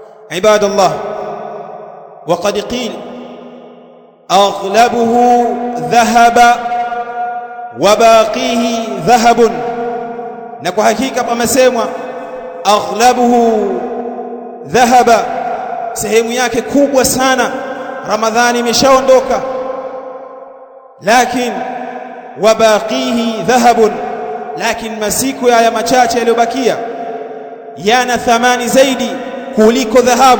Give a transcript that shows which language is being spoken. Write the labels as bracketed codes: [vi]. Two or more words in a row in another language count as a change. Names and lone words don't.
[ar] عباد الله وقد قيل أغلبه ذهب وباقيه ذهب [sw] na kwa hakika pamesemwa [ar] أغلبه ذهب [sw] sehemu yake kubwa sana Ramadhani imeshaondoka lakini [ar] وباقيه ذهب [sw] lakini masiku haya machache yaliyobakia yana thamani zaidi kuliko dhahabu.